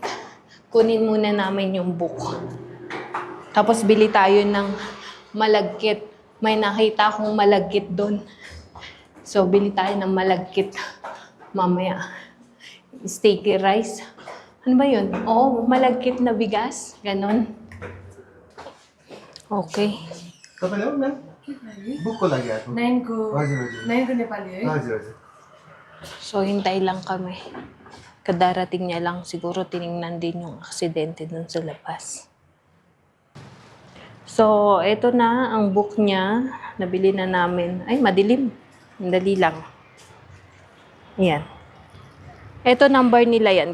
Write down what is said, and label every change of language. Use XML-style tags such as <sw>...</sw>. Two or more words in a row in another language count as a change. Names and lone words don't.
<tl>Kunin muna namin yung book. Tapos bili tayo ng malagkit. May nakita akong malagkit doon. So, bili tayo ng malagkit mamaya.</tl> <en>Sticky rice.</en> <tl>Ano ba yun? Oo, malagkit na bigas. Ganon. Okay.</tl> <ne>तपाईँले हो म्याम बुकको लागि आएको 9 को हजुर हजुर 9 को नेपाली है हजुर हजुर</ne> <tl>So, hintay lang kami. Kadarating niya lang, siguro tiningnan din yung aksidente dun sa labas. So, eto na ang book niya. Nabili na namin. Ay, madilim. Dali lang. Ayan. Eto number nila yan.</tl>